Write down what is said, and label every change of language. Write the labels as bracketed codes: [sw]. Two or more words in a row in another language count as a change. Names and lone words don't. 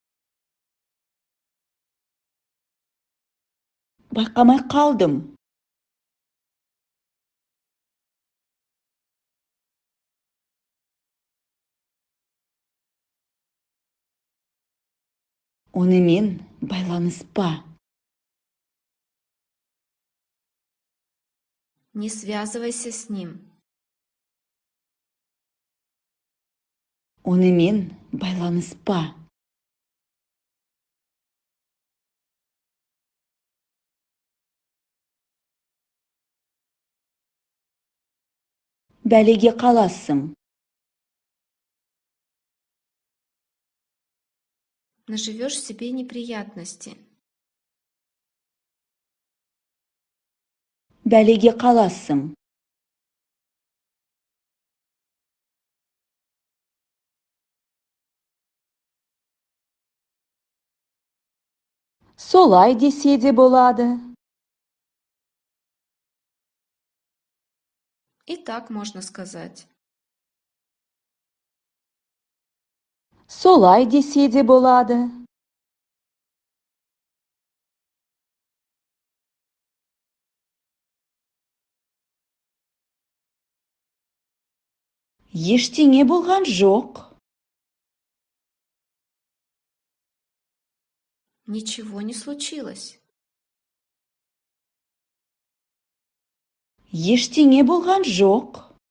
[kk] Байқамай қалдым. Онымен байланыспа. [ru] Не связывайся с ним. [kk] Онымен байланыспа. Бәлеге қаласың. [ru] Наживешь себе неприятности. [kk] Бәлеге қаласың. Солай десе де болады. [ru] И так можно сказать. [kk] Солай десе де болады. Ештеңе болған жоқ. [ru] Ничего не случилось. [kk] Ештеңе болған жоқ.